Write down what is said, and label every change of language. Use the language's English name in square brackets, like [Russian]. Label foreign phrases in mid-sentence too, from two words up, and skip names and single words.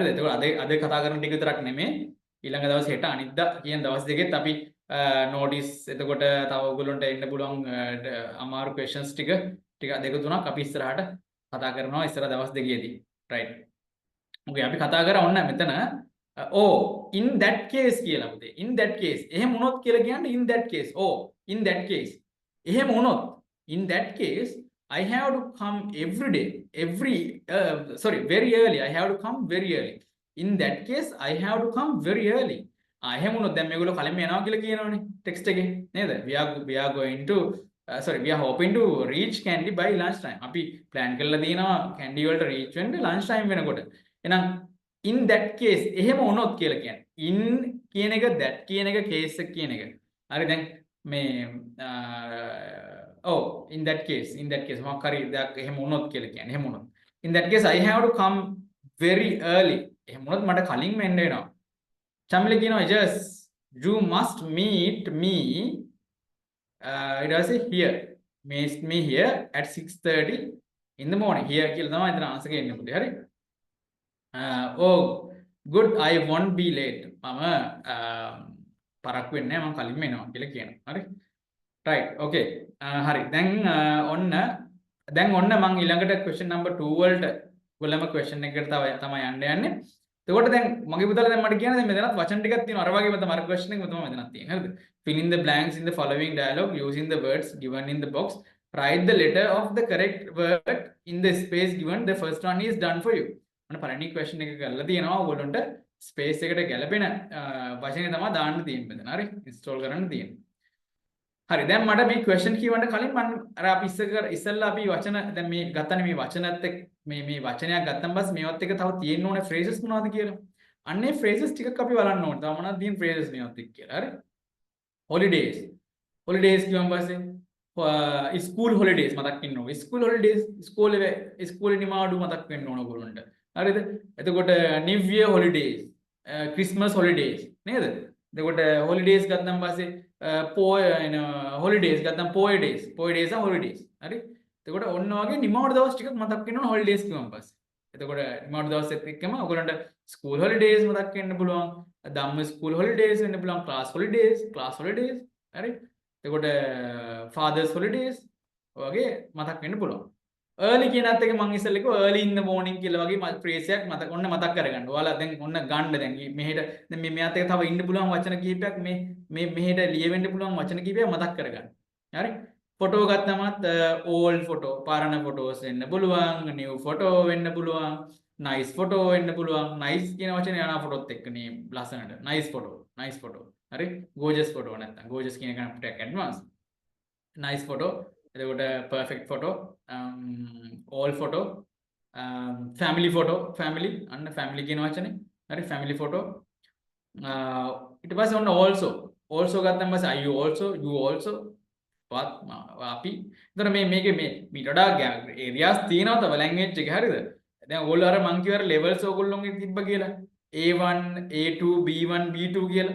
[Sinhala] ඒතකොට අද කතා කරන ටික විතරක් නෙමෙයි ඊළඟ දවසේ හෙට අනිද්දා කියන දවස් දෙකෙත් අපි නෝටිස් එතකොට තව ඔයගොල්ලන්ට එන්න පුළුවන් අමාරු ක්වෙස්චන්ස් ටික දෙක තුනක් අපි ඉස්සරහට කතා කරනවා ඉස්සර දවස් දෙකේදී. [English] right. okay [Sinhala] අපි කතා කරා ඔන්න මෙතන [English] in that case [Sinhala] කියලා පුතේ. [English] in that case [Sinhala] එහෙම වුණොත් කියලා කියන්නේ [English] in that case. in that case [Sinhala] එහෙම වුණොත් [English] in that case I have to come very early. I have to come very early. In that case I have to come very early. [Sinhala] එහෙම වුණොත් දැන් මේගොල්ලෝ කලින්ම යනවා කියලා කියනවනේ ටෙක්ස්ට් එකේ නේද? [English] we are going to sorry we are hoping to reach Kandy by lunch time. [Sinhala] අපි plan කරලා තියෙනවා Kandy වලට reach වෙන්න [English] lunch time [Sinhala] වෙනකොට. එහෙනම් [English] in that case [Sinhala] එහෙම වුණොත් කියලා කියන්නේ. in කියන එක that කියන එක case එක කියන එක. හරි දැන් මේ [English] in that case [Sinhala] මොකක් හරි දෙයක් එහෙම වුණොත් කියලා කියන්නේ. එහෙම වුණොත්. [English] In that case I have to come very early. [Sinhala] එහෙම වුණොත් මට කලින්ම එන්න වෙනවා. Chamli කියනවා [English] just you must meet me [Sinhala] ඊට පස්සේ [English] here meet me here at 6:30 in the morning here [Sinhala] කියලා තමයි එතන ආන්සර් එක එන්නේ පුතේ හරි [English] oh good I won't be late [Sinhala] මම පරක්කු වෙන්නේ නැහැ මම කලින්ම එනවා කියලා කියනවා හරි [English] right okay [Sinhala] හරි දැන් ඔන්න මම ඊළඟට [English] question number 2 [Sinhala] වලට ඔයගොල්ලම question එකකට තමයි යන්නේ එතකොට දැන් මගේ පුතාලා දැන් මට කියන්නේ දැන් මෙතනත් වචන ටිකක් තියෙනවා අර වගේම තමයි question එකම තමයි මෙතනත් තියෙන්නේ හරිද [English] fill in the blanks in the following dialogue using the words given in the box write the letter of the correct word in the space given the first one is done for you [Sinhala] මම පළවෙනි question එක කරලා තියෙනවා ඔයගොල්ලන්ට space එකට ගැලපෙන වචනේ තමයි දාන්න තියෙන්නේ මෙතන හරි install කරන්න තියෙන්නේ හරි දැන් මට මේ question කියවන්න කලින් මම අර අපි ඉස්සෙල්ලා අපි වචන දැන් මේ ගත්තනේ මේ වචනත් එක්ක මේ වචනයක් ගත්තන් පස්සේ මේවත් එක තව තියෙන්න ඕනේ phrases මොනවද කියලා. අන්නේ phrases ටිකක් අපි බලන්න ඕනේ. තව මොනවද තියෙන phrases මේවත් එක්ක කියලා. හරි. [English] holidays. holidays [Sinhala] කියවම් පස්සේ [English] school holidays [Sinhala] මතක් වෙන්න ඕනේ. [English] school holidays [Sinhala] ඉස්කෝලේ නිමාඩු මතක් වෙන්න ඕන ඔයගොල්ලන්ට. හරිද? [English] එතකොට new year holidays, christmas holidays නේද? [Sinhala] එතකොට holidays ගත්තන් පස්සේ holidays ගත්තම් [English] poor days are holidays [Sinhala] හරි එතකොට ඔන්න වගේ නිමාඩු දවස් ටිකක් මතක් වෙන්න ඕන holidays කියවම් පස්සේ එතකොට නිමාඩු දවස් එක්කම ඔයගොල්ලන්ට [English] school holidays [Sinhala] මතක් වෙන්න පුළුවන් ධම්ම [English] school holidays [Sinhala] වෙන්න පුළුවන් [English] class holidays [Sinhala] හරි එතකොට [English] fathers holidays [Sinhala] වගේ මතක් වෙන්න පුළුවන් early කියනත් එක මම ඉස්සෙල්ලා කිව්වා [English] early in the morning [Sinhala] කියලා වගේ phrase එකක් මතක් කරගන්න. ඔයාලා දැන් ඔන්න ගන්න දැන් මෙහෙට දැන් මේ මෙයාත් එක තව ඉන්න පුළුවන් වචන කීපයක් මේ මෙහෙට ලියවෙන්න පුළුවන් වචන කීපයක් මතක් කරගන්න. හරි? ෆොටෝ ගත්තමත් [English] old photo, [Sinhala] පරණ photos වෙන්න පුළුවන්, [English] new photo [Sinhala] වෙන්න පුළුවන්, [English] nice photo [Sinhala] වෙන්න පුළුවන්. nice කියන වචනේ යනවා ෆොටෝත් එක්ක නේ ලස්සනට. [English] nice photo. හරි? gorgeous photo [Sinhala] නැත්තම් gorgeous කියන එක ටිකක් advance. [English] nice photo [Sinhala] එතකොට [English] perfect photo all photo family [Sinhala] අන්න family කියන වචනේ හරි [English] family photo [Sinhala] ඊට පස්සේ ඔන්න also ගත්තම පස්සේ [English] you also [Sinhala] වත් අපි එතන මේකේ මීට වඩා areas තියෙනවා තව language එකේ හරිද දැන් ඕගොල්ලෝ අර මං කියවර levels ඕගොල්ලෝගේ තිබ්බ කියලා A1 A2 B1 B2 කියලා.